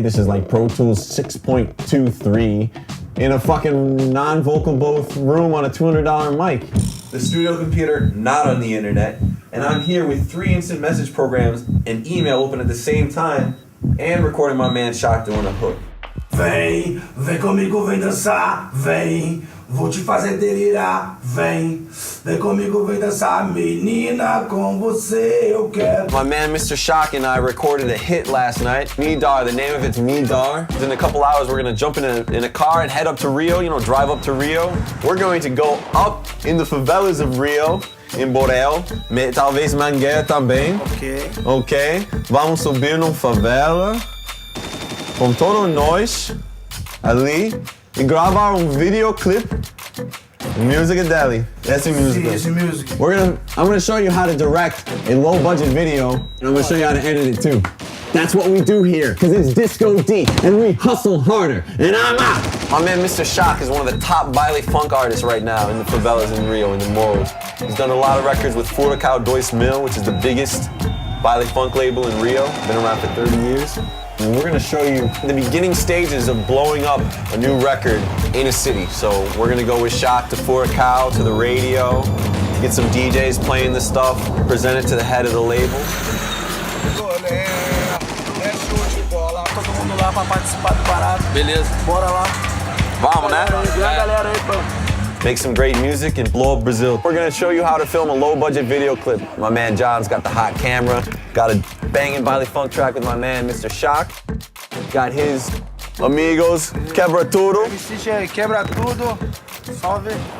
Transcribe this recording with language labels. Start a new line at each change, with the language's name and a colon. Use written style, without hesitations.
English: This is like Pro Tools 6.23 in a fucking non-vocal booth room on a $200 mic. The studio computer, not on the internet, and I'm here with 3 instant message programs and email open at the same time, and recording my man Shock doing a hook.
Portuguese: Vem, vem comigo, vem dançar, vem, vou te fazer delirar, vem, vem comigo, vem dançar, menina, com você eu quero.
English: My man Mr. Shock and I recorded a hit last night, Midar, the name of it's Midar. In a couple hours we're gonna jump in a car and head up to Rio, you know, drive up to Rio. We're going to go up in the favelas of Rio,
Portuguese: em Borel, talvez Mangueira também.
English: Ok.
Portuguese: Vamos subir numa favela com todos nós ali e gravar videoclip.
English: Music Deli. That's the music.
Portuguese: Sim, music.
English: I'm gonna show you how to direct a low budget video, and I'm gonna show you how to edit it too. That's what we do here, because it's Disco D, and we hustle harder, and I'm out. My man Mr. Shock is one of the top baile funk artists right now in the favelas in Rio, in the Morros. He's done a lot of records with Furacão 2000, which is the biggest baile funk label in Rio. Been around for 30 years. And we're gonna show you the beginning stages of blowing up a new record in a city. So we're gonna go with Shock to Furacão, to the radio, Get some DJs playing the stuff, present it to the head of the label.
Portuguese: Todo mundo lá pra participar do barato. Beleza. Bora lá. Vamos, né? Vem a galera aí, pô.
English: Make some great music and blow up Brazil. We're gonna show you how to film a low-budget video clip. My man John's got the hot camera. Got a banging baile funk track with my man Mr. Shock. Got his amigos, Quebra Tudo.
Portuguese: Quebra tudo. Salve.